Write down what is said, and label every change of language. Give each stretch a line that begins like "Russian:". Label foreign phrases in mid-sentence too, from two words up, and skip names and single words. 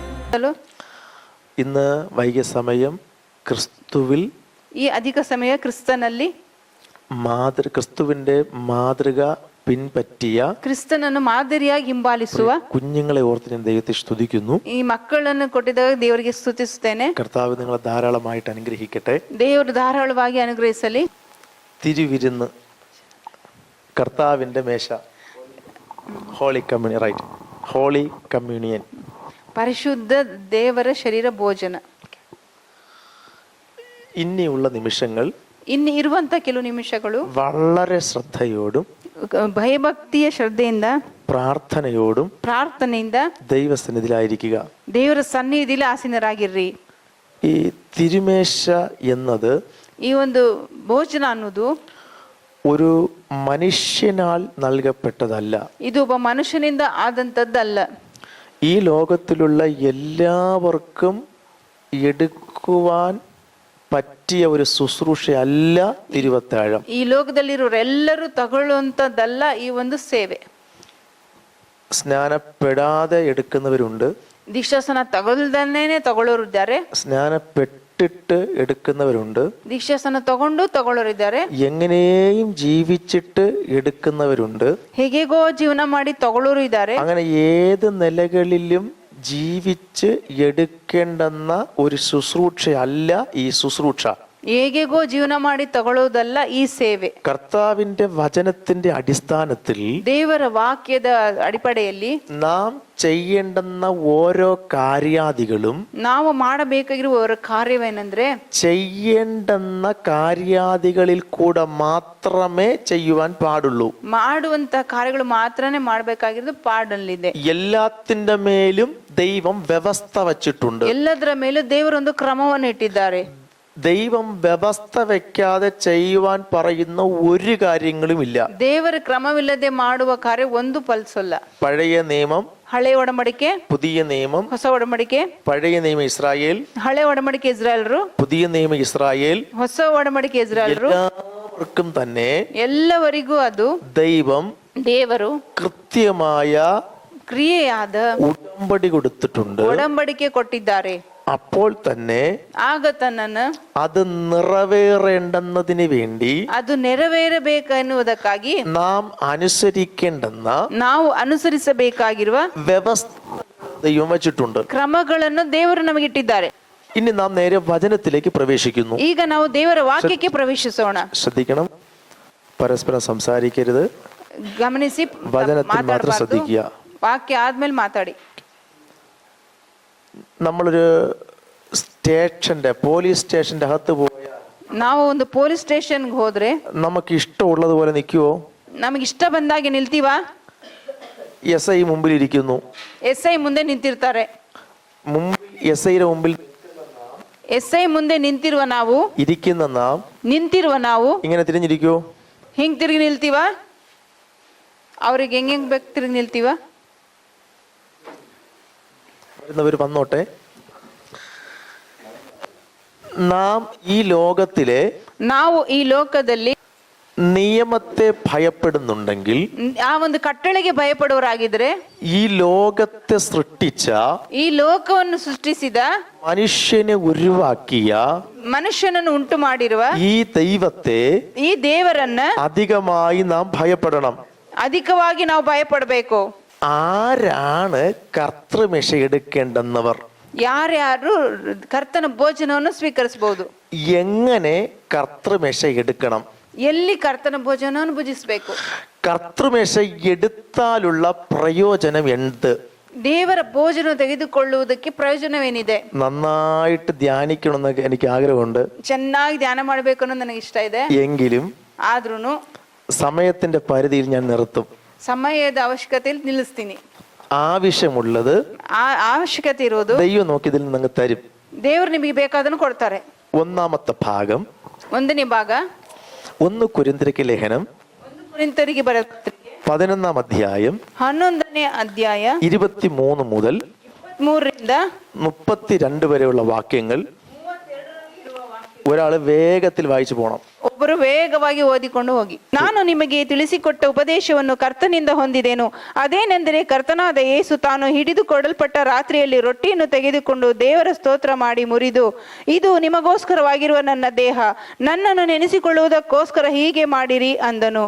Malayalam: ഇന്ന് വൈകിയ സമയം ക്രിസ്തുവിൽ
Kannada: ಈ ಅಧಿಕ ಸಮಯ ಕ್ರಿಸ್ತನಲ್ಲಿ
Malayalam: ക്രിസ്തുവിന്റെ മാതൃക പിൻപറ്റിയ
Kannada: ಕ್ರಿಸ್ತನನ್ನು ಮಾದರಿಯಾಗಿ ಹಿಂಬಾಲಿಸುವ
Malayalam: കുഞ്ഞുങ്ങളെ ഓർത്ത് ഞാൻ ദൈവത്തെ സ്തുതിക്കുന്നു.
Kannada: ಈ ಮಕ್ಕಳನ್ನು ಕೊಟ್ಟಿದ್ದಾಗ ದೇವರಿಗೆ ಸ್ತುತಿಸುತ್ತೇನೆ.
Malayalam: കർത്താവ് നിങ്ങളെ ധാരാളമായിട്ട് അനുഗ്രഹിക്കട്ടെ.
Kannada: ದೇವರು ಧಾರಾಳವಾಗಿ ಅನುಗ್ರಹಿಸಲಿ.
Malayalam: തിരുവിരുന്ന്, കർത്താവിന്റെ മേശ,
English: holy communion,
Malayalam: റൈറ്റ്,
English: holy communion,
Kannada: ಪರಿಶುದ್ಧ ದೇವರ ಶರೀರ ಭೋಜನ.
Malayalam: ഇനിയുള്ള നിമിഷങ്ങൾ,
Kannada: ಇನ್ನು ಇರುವಂತ ಕೆಲವು ನಿಮಿಷಗಳು
Malayalam: വളരെ ശ്രദ്ധയോടും
Kannada: ಭಯಭಕ್ತಿಯ ಶ್ರದ್ಧೆಯಿಂದ ಪ್ರಾರ್ಥನೆಯಿಂದ
Malayalam: ദൈവസന്നിധിയിലായിരിക്കുക.
Kannada: ದೇವರ ಸನ್ನಿಧಿಯಲ್ಲಿ ಆಸೀನರಾಗಿರ್ರಿ.
Malayalam: ഈ തിരുമേശ എന്നത്,
Kannada: ಈ ಒಂದು ಭೋಜನ ಅನ್ನೋದು
Malayalam: ഒരു മനുഷ്യനാൽ നൽകപ്പെട്ടതല്ല.
Kannada: ಇದು ಒಬ್ಬ ಮನುಷ್ಯನಿಂದ ಆದಂತದ್ದಲ್ಲ.
Malayalam: ഈ ലോകത്തിലുള്ള എല്ലാവർക്കും എടുക്കുവാൻ പറ്റിയ ഒരു ശുശ്രൂഷയല്ല തിരുവത്താഴം.
Kannada: ಈ ಲೋಕದಲ್ಲಿರೋರೆಲ್ಲರೂ ತಗೊಳ್ಳುವಂತದ್ದಲ್ಲ ಈ ಒಂದು ಸೇವೆ.
Malayalam: സ്നാനപ്പെടാതെ എടുക്കുന്നവരുണ്ട്,
Kannada: ದೀಕ್ಷಾಸನ ತಗೊಳ್ದೇನೆ ತಗೊಳ್ಳೋರಿದ್ದಾರೆ,
Malayalam: സ്നാനപ്പെട്ടിട്ട് എടുക്കുന്നവരുണ്ട്,
Kannada: ದೀಕ್ಷಾಸನ ತಗೊಳ್ಳೋರಿದ್ದಾರೆ,
Malayalam: എങ്ങനെയും ജീവിച്ചിട്ട് എടുക്കുന്നവരുണ്ട്,
Kannada: ಹೇಗೇಗೋ ಜೀವನ ಮಾಡಿ ತಗೊಳ್ಳೋರು ಇದ್ದಾರೆ.
Malayalam: അങ്ങനെ ഏത് നിലകളിലും ജീവിച്ച് എടുക്കേണ്ടെന്ന ഒരു ശുശ്രൂഷയല്ല ഈ ശുശ്രൂഷ.
Kannada: ಹೇಗೇಗೋ ಜೀವನ ಮಾಡಿ ತಗೊಳ್ಳೋದಲ್ಲ ಈ ಸೇವೆ.
Malayalam: കർത്താവിന്റെ വചനത്തിന്റെ അടിസ്ഥാനത്തിൽ,
Kannada: ದೇವರ ವಾಕ್ಯದ ಅಡಿಪಡೆಯಲ್ಲಿ
Malayalam: നാം ചെയ്യേണ്ടുന്ന ഓരോ കാര്യാദികളും,
Kannada: ನಾವು ಮಾಡಬೇಕಾಗಿರುವ ಕಾರ್ಯವೇನೆಂದ್ರೆ,
Malayalam: ചെയ്യേണ്ടുന്ന കാര്യാദികളിൽ കൂടെ മാത്രമേ ചെയ്യുവാൻ പാടുള്ളൂ.
Kannada: ಮಾಡುವಂತ ಕಾರ್ಯಗಳು ಮಾತ್ರನೇ ಮಾಡಬೇಕಾಗಿರೋದು ಪಾಡಲ್ಲಿದೆ.
Malayalam: എല്ലാത്തിന്റെ മേലും ദൈവം വ്യവസ്ഥ വച്ചിട്ടുണ്ട്.
Kannada: ಎಲ್ಲದರ ಮೇಲೂ ದೇವರೊಂದು ಕ್ರಮವನ್ನು ಇಟ್ಟಿದ್ದಾರೆ.
Malayalam: ദൈവം വ്യവസ്ഥ വെക്കാതെ ചെയ്യുവാൻ പറയുന്ന ഒരു കാര്യങ്ങളുമില്ല.
Kannada: ದೇವರ ಕ್ರಮವಿಲ್ಲದೆ ಮಾಡುವ ಕಾರ್ಯ ಒಂದು ಫಲಿಸಲ್ಲ.
Malayalam: പഴയ നിയമം,
Kannada: ಹಳೆ ಒಡಂಬಡಿಕೆ,
Malayalam: പുതിയ നിയമം,
Kannada: ಹೊಸ ಒಡಂಬಡಿಕೆ.
Malayalam: പഴയ നിയമം ഇസ്രായേൽ,
Kannada: ಹಳೆ ಒಡಂಬಡಿಕೆ ಇಸ್ರಾಯೇಲರು,
Malayalam: പുതിയ നിയമം ഇസ്രായേൽ,
Kannada: ಹೊಸ ಒಡಂಬಡಿಕೆ ಇಸ್ರಾಯೇಲರು.
Malayalam: എല്ലാവർക്കും തന്നെ
Kannada: ಎಲ್ಲವರಿಗೂ ಅದು ದೇವರು
Malayalam: കൃത്യമായ
Kannada: ಕ್ರಿಯೆಯಾದ
Malayalam: ഉടമ്പടി കൊടുത്തിട്ടുണ്ട്.
Kannada: ಒಡಂಬಡಿಕೆ ಕೊಟ್ಟಿದ್ದಾರೆ.
Malayalam: അപ്പോൾ തന്നെ
Kannada: ಆಗ ತನ್ನನ್ನು
Malayalam: അത് നിറവേറേണ്ടെന്നതിന് വേണ്ടി,
Kannada: ಅದು ನೆರವೇರಬೇಕೆನ್ನುವುದಕ್ಕಾಗಿ
Malayalam: നാം അനുസരിക്കേണ്ടെന്ന,
Kannada: ನಾವು ಅನುಸರಿಸಬೇಕಾಗಿರುವ
Malayalam: വ്യവസ്ഥ ദൈവം വച്ചിട്ടുണ്ട്,
Kannada: ಕ್ರಮಗಳನ್ನು ದೇವರು ನಮಗಿಟ್ಟಿದ್ದಾರೆ.
Malayalam: ഇനി നാം നേരെ വചനത്തിലേക്ക് പ്രവേശിക്കുന്നു.
Kannada: ಈಗ ನಾವು ದೇವರ ವಾಕ್ಯಕ್ಕೆ ಪ್ರವೇಶಿಸೋಣ.
Malayalam: ശ്രദ്ധിക്കണം, പരസ്പരം സംസാരിക്കരുത്,
Kannada: ಗಮನಿಸಿ,
Malayalam: വചനത്തിൽ മാത്രം ശ്രദ്ധിക്കുക.
Kannada: ವಾಕ್ಯ ಆದ್ಮೇಲೆ ಮಾತಾಡಿ.
Malayalam: നമ്മളൊരു
English: police station-nte
Malayalam: അകത്ത് പോയാൽ,
Kannada: ನಾವು ಒಂದು
English: police station-ge
Kannada: ಹೋದ್ರೆ
Malayalam: നമുക്ക് ഇഷ്ടമുള്ളതുപോലെ നിൽക്കുവോ?
Kannada: ನಮಗೆ ಇಷ್ಟ ಬಂದಾಗೆ ನಿಲ್ತೀವಾ?
Malayalam: SI മുമ്പിൽ ഇരിക്കുന്നു,
Kannada: SI ಮುಂದೆ ನಿಂತಿರ್ತಾರೆ.
Malayalam: SIയുടെ മുമ്പിൽ
Kannada: SI ಮುಂದೆ ನಿಂತಿರುವ ನಾವು,
Malayalam: ഇരിക്കുന്ന നാം,
Kannada: ನಿಂತಿರುವ ನಾವು
Malayalam: ഇങ്ങനെ തിരിഞ്ഞിരിക്കുവോ?
Kannada: ಹಿಂಗ್ ತಿರುಗಿ ನಿಲ್ತೀವಾ? ಅವ್ರಿಗೆ ಹೆಂಗ್ ಬೇಕು ತಿರುಗಿ ನಿಲ್ತೀವಾ?
Malayalam: വരുന്നവർ വന്നോട്ടെ. നാം ഈ ലോകത്തിലെ,
Kannada: ನಾವು ಈ ಲೋಕದಲ್ಲಿ
Malayalam: നിയമത്തെ ഭയപ്പെടുന്നുണ്ടെങ്കിൽ,
Kannada: ಆ ಒಂದು ಕಟ್ಟಳೆಗೆ ಭಯಪಡುವರಾಗಿದ್ರೆ,
Malayalam: ഈ ലോകത്തെ സൃഷ്ടിച്ച,
Kannada: ಈ ಲೋಕವನ್ನು ಸೃಷ್ಟಿಸಿದ,
Malayalam: മനുഷ്യനെ ഉരുവാക്കിയ,
Kannada: ಮನುಷ್ಯನನ್ನು ಉಂಟು ಮಾಡಿರುವ
Malayalam: ഈ ദൈവത്തെ,
Kannada: ಈ ದೇವರನ್ನ
Malayalam: അധികമായി നാം ഭയപ്പെടണം.
Kannada: ಅಧಿಕವಾಗಿ ನಾವು ಭಯಪಡಬೇಕು.
Malayalam: ആരാണ് കർത്തൃമേശ എടുക്കേണ്ടെന്നവർ?
Kannada: ಯಾರ್ಯಾರು ಕರ್ತನ ಭೋಜನವನ್ನು ಸ್ವೀಕರಿಸಬಹುದು?
Malayalam: എങ്ങനെ കർത്തൃമേശ എടുക്കണം?
Kannada: ಎಲ್ಲಿ ಕರ್ತನ ಭೋಜನವನ್ನು ಭುಜಿಸಬೇಕು?
Malayalam: കർത്തൃമേശ എടുത്താലുള്ള പ്രയോജനം എന്ത്?
Kannada: ದೇವರ ಭೋಜನ ತೆಗೆದುಕೊಳ್ಳುವುದಕ್ಕೆ ಪ್ರಯೋಜನವೇನಿದೆ?
Malayalam: നന്നായിട്ട് ധ്യാനിക്കണമെന്നൊക്കെ എനിക്ക് ആഗ്രഹമുണ്ട്.
Kannada: ಚೆನ್ನಾಗಿ ಧ್ಯಾನ ಮಾಡಬೇಕು ಅನ್ನೋದು ನನಗೆ ಇಷ್ಟ ಇದೆ.
Malayalam: എങ്കിലും
Kannada: ಆದ್ರೂನು
Malayalam: സമയത്തിന്റെ പരിധിയിൽ ഞാൻ നിർത്തും.
Kannada: ಸಮಯದ ಅವಶ್ಯಕತೆಯಲ್ಲಿ ನಿಲ್ಲಿಸ್ತೀನಿ.
Malayalam: ആവശ്യമുള്ളത്,
Kannada: ಅವಶ್ಯಕತೆ ಇರೋದು
Malayalam: ദൈവം നോക്കി ഇതിൽ നിന്ന് തരും.
Kannada: ದೇವರು ನಿಮಗೆ ಬೇಕಾದನ್ನು ಕೊಡ್ತಾರೆ.
Malayalam: ഒന്നാമത്തെ ഭാഗം,
Kannada: ಒಂದನೇ ಭಾಗ,
Malayalam: 1 കൊരിന്ത്യർക്ക് ലേഖനം
Kannada: 1 ಕೊರಿಂಥರಿಗೆ ಬರೆದ ಪತ್ರಿಕೆ
Malayalam: 11ാം അധ്യായം
Kannada: 11ನೇ ಅಧ್ಯಾಯ
Malayalam: 23 മുതൽ
Kannada: 23ರಿಂದ
Malayalam: 32 വരെയുള്ള വാക്യങ്ങൾ ഒരാൾ വേഗത്തിൽ വായിച്ചു പോകണം.
Kannada: ಒಬ್ಬರು ವೇಗವಾಗಿ ಓದಿಕೊಂಡು ಹೋಗಿ. ನಾನು ನಿಮಗೆ ತಿಳಿಸಿಕೊಟ್ಟ ಉಪದೇಶವನ್ನು ಕರ್ತನಿಂದ ಹೊಂದಿದೆನು. ಅದೇನೆಂದರೆ, ಕರ್ತನಾದ ಯೇಸು ತಾನು ಹಿಡಿದುಕೊಡಲ್ಪಟ್ಟ ರಾತ್ರಿಯಲ್ಲಿ ರೊಟ್ಟಿಯನ್ನು ತೆಗೆದುಕೊಂಡು ದೇವರ ಸ್ತೋತ್ರ ಮಾಡಿ ಮುರಿದು, ಇದು ನಿಮಗೋಸ್ಕರವಾಗಿರುವ ನನ್ನ ದೇಹ, ನನ್ನನ್ನು ನೆನೆಸಿಕೊಳ್ಳುವುದಕ್ಕೋಸ್ಕರ ಹೀಗೆ ಮಾಡಿರಿ ಅಂದನು.